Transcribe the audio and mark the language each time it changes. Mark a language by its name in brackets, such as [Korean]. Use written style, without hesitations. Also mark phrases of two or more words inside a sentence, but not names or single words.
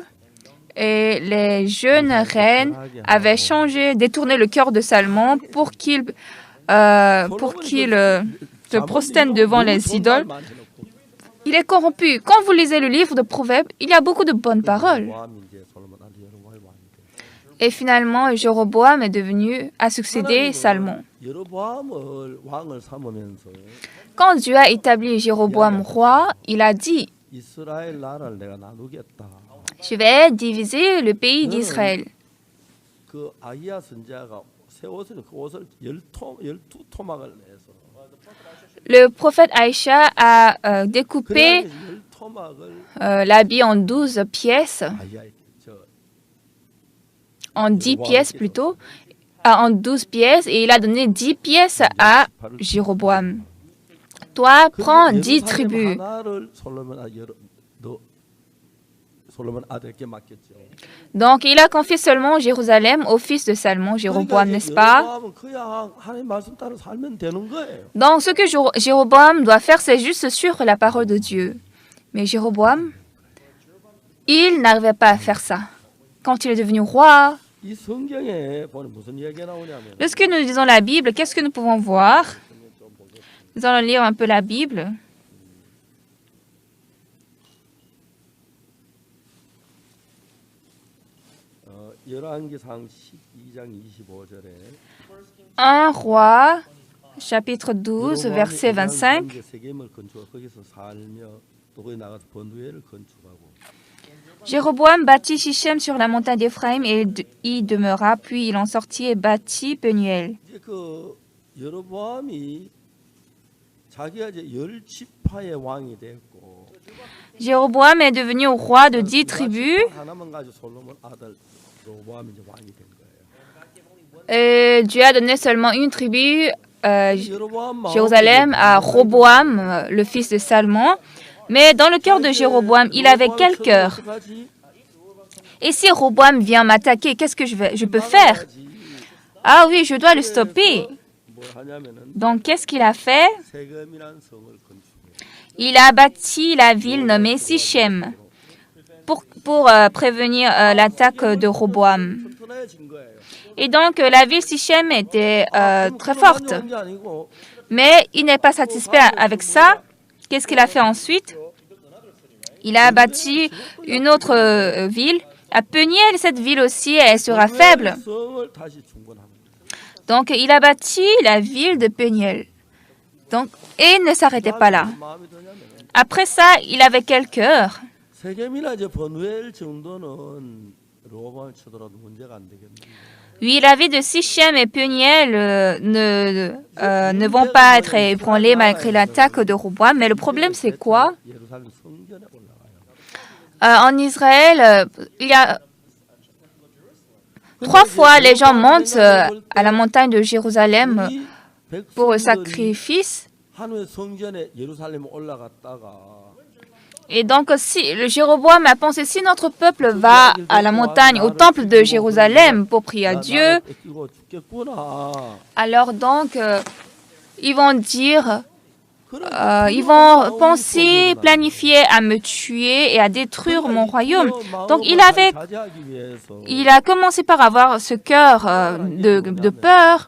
[French] Et les jeunes reines avaient détourné le cœur de Salomon pour qu'il se prosterne devant les idoles. Il est corrompu. Quand vous lisez le livre de Proverbes, il y a beaucoup de bonnes paroles. [Korean] 모함이 이제 솔로몬한테 여로보암이 왔는데 [French] Et finalement, Jéroboam a succédé Salomon. [Korean] 여로보암을 왕을 삼으면서 [French] Quand Dieu a établi Jéroboam roi, il a dit, [Korean] 이스라엘 나라를 내가 나누겠다. [French] je vais diviser le pays d'Israël. [Korean] 그 아히야 선지자가 새 옷을 그 옷을 12토막을 내서 [French] Le prophète Aïcha a découpé [Korean] 그래서 12토막을 [French] l'habit en 12 pièces, [Korean] 아히야 저 [French] en 10 pièces plutôt, en 12 pièces, et il a donné 10 pièces à Jéroboam. Toi, prends 10 tribus. [Korean] 하나를 솔로몬 아들께 맡겼죠. [French] Donc, il a confié seulement Jérusalem au fils de Salomon, Jéroboam, n'est-ce pas? [Korean] 여로보암은 그냥 하나님 말씀 따라 살면 되는 거예요. [French] Donc, ce que Jéroboam doit faire, c'est juste suivre la parole de Dieu. Mais Jéroboam, il n'arrivait pas à faire ça. Quand il est devenu roi, [Korean] 이 성경에 보면 무슨 이야기가 나오냐면 [French] lorsque nous lisons la Bible, qu'est-ce que nous pouvons voir? Nous allons lire un peu la Bible. [Korean] 열왕기상 12장 25절에 [French] 1 Roi, chapitre 12, verset 25. [Korean] 이제 세겜을 건축하고 거기서 살며 또 거기 나가서 번두엘을 건축하고 [French] Jéroboam bâtit Shichem sur la montagne d'Éphraïm et y demeura, puis il en sortit et bâtit Penuel. [Korean] 이제 그 여로보암이 자기가 이제 10지파의 왕이 됐고 [French] Jéroboam est devenu roi de 10 tribus. [Korean] 하나만 가지고 솔로몬 아들 로보암이 이제 왕이 된 거예요. [French] Et Dieu a donné seulement une tribu, 여로보암 Jérusalem, à Roboam, le fils de Salomon. Mais dans le cœur de Jéroboam, il avait quel cœur? Et si Roboam vient m'attaquer, qu'est-ce que je peux faire? Ah oui, je dois le stopper. [Korean] 뭘 하냐면은 [French] Donc, qu'est-ce qu'il a fait? [Korean] 세겜이라는 성을 건축해. [French] Il a bâti la ville nommée Sichem pour prévenir l'attaque de Roboam. [Korean] 튼튼해진 거예요. [French] Et donc, la ville Sichem était très forte. [Korean] 게 아니고 [French] Mais il n'est pas satisfait avec ça. Qu'est-ce qu'il a fait ensuite? Il a bâti une autre ville. À Peniel, cette ville aussi, elle sera faible. [Korean] 성을 다시 중건합니다. [French] Donc, il a bâti la ville de Peniel. Donc, et il ne s'arrêtait pas là. [Korean] 마음이 드냐면 [French] Après ça, il avait quel cœur? [Korean] 세겜이나 이제 번두엘 정도는 로보암 쳐들어도 문제가 안 되겠네요. [French] Oui, la vie de Sichem et Peniel ne vont pas être ébranlées malgré l'attaque de Roboam. Mais le problème, c'est quoi? [Korean] 예루살렘 성전에 올라가요. [French] En Israël, il y a 3 fois les gens montent à la montagne de Jérusalem [Korean] 이 [French] pour le [Korean] 백성들이 [French] sacrifice. [Korean] 한우의 성전에 예루살렘 올라갔다가 [French] Et donc, si le Jéroboam a pensé, si notre peuple va à la montagne, au temple de Jérusalem pour prier à Dieu, [Korean] 뺏기고 죽겠구나. [French] alors donc, ils vont dire, ils vont penser, planifier à me tuer et à détruire mon royaume. Donc, il a commencé par avoir ce cœur de peur.